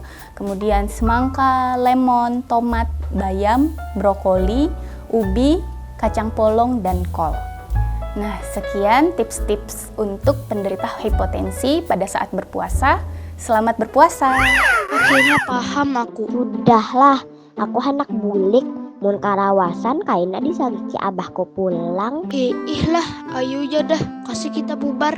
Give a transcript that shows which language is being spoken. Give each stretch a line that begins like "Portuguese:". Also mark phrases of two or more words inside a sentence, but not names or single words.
Indonesian: Kemudian semangka, lemon, tomat, bayam, brokoli, ubi, kacang polong, dan kol. Nah, sekian tips-tips untuk penderita hipotensi pada saat berpuasa. Selamat berpuasa!
Banjar: Akhirnya paham aku. Sudahlah, aku anak bulik. Mun karawasan kaina disariki abahku pulang. Ih lah, ayo aja dah, kasih kita